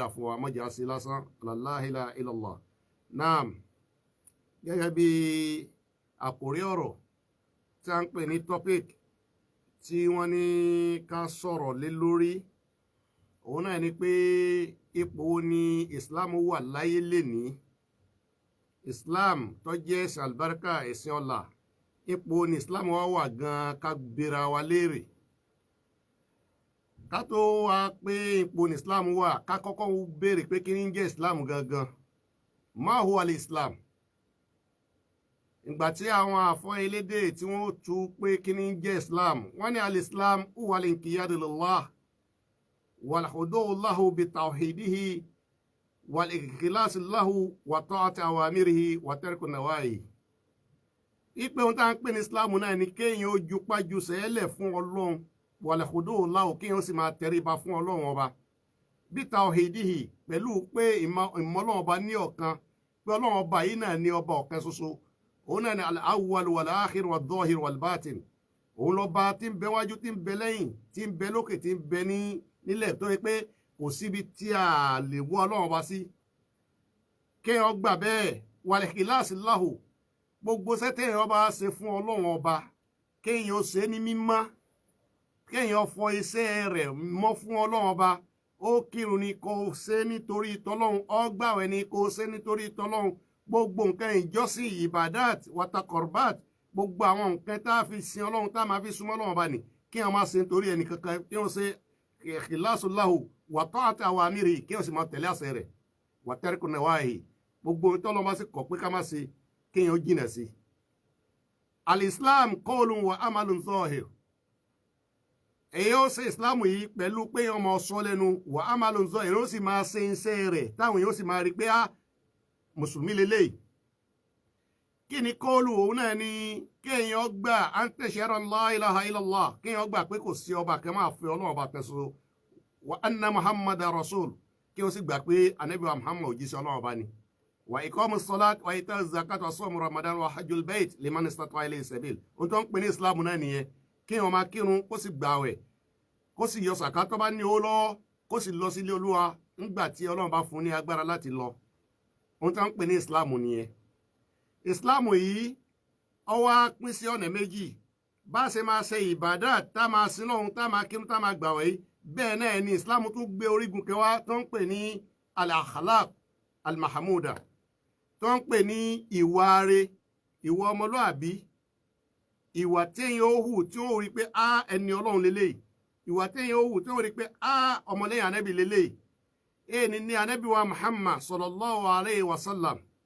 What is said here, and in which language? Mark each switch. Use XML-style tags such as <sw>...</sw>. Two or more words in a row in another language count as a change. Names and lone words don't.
<yo>fún wa mọ́jà sí lásán</yo> <ar>لا إله إلا الله</ar> <yo>naam gẹ́gẹ́ bí àkòrí ọ̀rọ̀ tí a ń pè ní topic tí wọ́n ní ká sọ̀rọ̀ lé lórí òun náà ni pé ipò wo ni islam wà láyé lénìí islam tó jẹ́ ẹ̀sìn àlùbáríkà ẹ̀sìn ọlá ipò ni islam wà gan ká gbéra wa léèrè ká tó wá pé ipò ni islam wà ká kọ́kọ́ béèrè pé kí ni ń jẹ́ islam gangan</yo> <ar>ما هو الإسلام</ar> <yo>ìgbà tí àwọn àfọ́ elédè tí wọ́n tú pé kí ní jẹ́ islam wọ́n ní</yo> <ar>الإسلام هو الانقياد لله والخضوع له بتوحيده والإخلاص له وطاعة أوامره وترك نواهيه.</ar> <yo>ìpè ohun tá à ń pè ní islam náà ni kéèyàn ó jupájú sẹ́lẹ̀ fún ọlọ́run</yo> <ar>والخضوع له</ar> <yo>kéèyàn ó sì máa tẹríba fún ọlọ́run ọba bi-tawhidihi pẹ̀lú pé ìmọ̀ ọlọ́run ọba ní ọ̀kan pé ọlọ́run ọba yìí náà ní ọba ọ̀kan ṣoṣo òun náà ni</yo> <ar>الأول والآخر والظاهر والباطن</ar> <yo>òun lọ bá tí ń bẹ wájú tí ń bẹ lẹ́yìn tí ń bẹ lókè tí ń bẹ nílẹ̀ tó yẹ pé kò síbi tí a lè wọ́ ọlọ́run bá sí kéèyàn gbà bẹ́ẹ̀</yo> <ar>والإخلاص له</ar> <yo>gbogbo sẹ́tẹ̀yìn ọba ṣe fún ọlọ́run ọba kéèyàn ó ṣe ní mímọ́ kéèyàn fọ iṣẹ́ rẹ̀ mọ́ fún ọlọ́run ọba ó kírun ni kò ṣe nítorí tọlọ́run ó gbààwẹ̀ ni kò ṣe nítorí tọlọ́run gbogbo nǹkan ìjọsìn ìbàdàt watakorbat gbogbo àwọn nǹkan tá a fi sin ọlọ́run tá a máa fi súnmọ́ ọlọ́run bá ní kí wọ́n máa ṣe nítorí ẹnì kankan kí wọ́n ṣe</yo> <ar>إخلاص له وطاعة أوامر</ar> <yo>kí wọ́n sì máa tẹ̀lé àṣẹ rẹ̀</yo> <ar>وترك نواهي</ar> <yo>gbogbo tọ́lọ́ bá sì kọ̀ pé ká má ṣe kí wọ́n jìnà sí.</yo> <ar>الإسلام قول وعمل ظاهر</ar> <yo>èyí ó ṣe islam yìí pẹ̀lú pé wọ́n máa sọ lẹ́nu</yo> <ar>وعمل ظاهر</ar> <yo>ó sì máa ṣe iṣẹ́ rẹ̀ táwọn yóò sì máa rí pé mùsùlùmí lélẹ́yìí kí ni kóòlù òun náà ni kéèyàn gbà à ń</yo> <ar>تشهد لا إله إلا الله</ar> <yo>kéèyàn gbà pé kò sí ọba kan máa fi ọlọ́run ọba kan ṣoṣo</yo> <ar>وأن محمد رسول</ar> <yo>kí wọ́n sì gbà pé anabi wa muhammad òjíṣẹ́ ọlọ́run ọba ni</yo> <ar>وإقام الصلاة وإيتاء الزكاة وصوم رمضان وحج البيت لمن استطاع إليه سبيل</ar> <yo>ohun tó ń pè ní islam náà nìyẹn kéèyàn máa kírun kó sì gbààwẹ̀ kó sì yọ sàká tó bá ní owó lọ́wọ́ kó sì lọ sílé olúwa nígbà tí ọlọ́run bá fún ní agbára láti lọ ohun tó ń pè ní islam nìyẹn islam yìí ó wá pín sí ọ̀nà méjì bá ṣe máa ṣe ìbádà tá máa sin lọ́hun tá máa kírun tá máa gbààwẹ̀ yìí bẹ́ẹ̀ náà ni islam tún gbé orígun kẹwàá tó ń pè ní</yo> <ar>الأخلاق المحمودة</ar> <yo>tó ń pè ní ìwà rere ìwà ọmọlúàbí ìwà téèyàn ó hù tí ó rí pé ẹni ọlọ́run lélẹ́yìí ìwà téèyàn ó hù tí ó rí pé ọmọlẹ́yìn anábì lélẹ́yìí èyí ni anábì wa muhammad</yo> <ar>صلى الله عليه وسلم</ar>